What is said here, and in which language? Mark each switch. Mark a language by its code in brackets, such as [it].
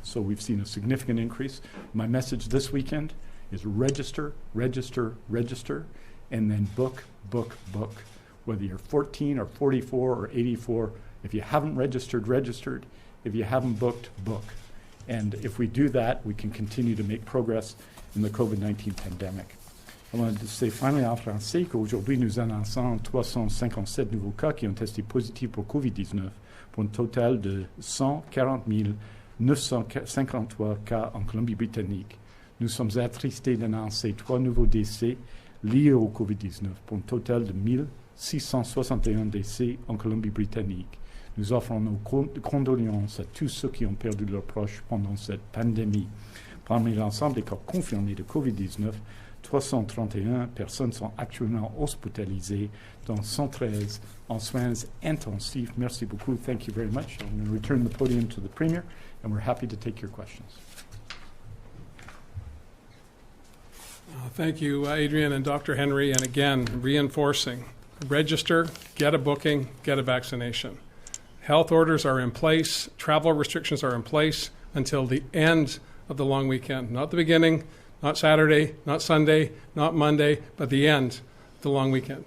[en] So we've seen a significant increase. My message this weekend is register, register, register, and then book, book, book. Whether you're 14 or 44 or 84, if you haven't registered, registered. If you haven't booked, book. And if we do that, we can continue to make progress in the COVID-19 pandemic. I wanted to say finally [fr] en français qu'aujourd'hui, nous annonçons 357 nouveaux cas qui ont testé positifs pour COVID-19, pour un total de 140 953 cas en Colombie-Britannique. Nous sommes attristés d'annoncer 3 nouveaux décès liés au COVID-19, pour un total de 1661 décès en Colombie-Britannique. Nous offrons nos condoléances à tous ceux qui ont perdu leurs proches pendant cette pandémie. Parmi l'ensemble des cas confirmés de COVID-19, 331 personnes sont actuellement hospitalisées, dont 113 en soins intensifs. Merci beaucoup. [en] Thank you very much. I'm going to return the podium to the Premier, and we're happy to take your questions. Thank you, Adrian and Dr. Henry. And again, reinforcing, register, get a booking, get a vaccination. Health orders are in place. Travel restrictions are in place until the end of the long weekend, not the beginning, not Saturday, not Sunday, not Monday, but the end of the long weekend.